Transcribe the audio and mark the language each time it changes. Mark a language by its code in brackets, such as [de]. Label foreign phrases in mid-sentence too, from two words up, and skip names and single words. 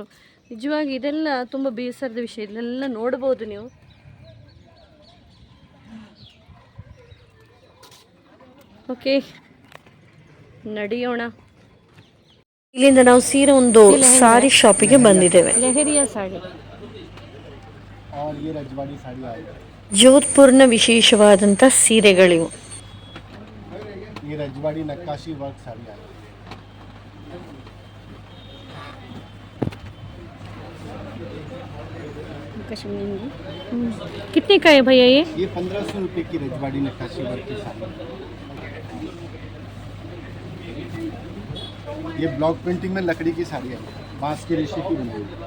[kn] ನಿಜವಾಗಿ ಇದೆಲ್ಲ ತುಂಬ ಬೇಸರದ ವಿಷಯ. ಇದೆಲ್ಲ ನೋಡ್ಬೋದು ನೀವು. ಓಕೆ, ನಡೆಯೋಣ. ಇಲ್ಲಿಂದ ನಾವು ಸೀರೆ ಒಂದು ಸಾರಿ ಶಾಪಿಗೆ ಬಂದಿದ್ದೇವೆ. [hi] लहरिया साड़ी. और ये रजवाड़ी साड़ी आएगा, [kn] ಜೋಧ್ಪುರ್ನ ವಿಶೇಷವಾದಂಥ ಸೀರೆಗಳಿವು. [hi] ये रजवाड़ी नक्काशी वर्क साड़ी आएगी, कितने का है भैया ये? ये 1500 रुपये की रजवाड़ी नक्काशी वर्क की साड़ी. ये [en] block painting [hi] में लकड़ी की साड़ी है, बांस के रेशे की बनी हुई.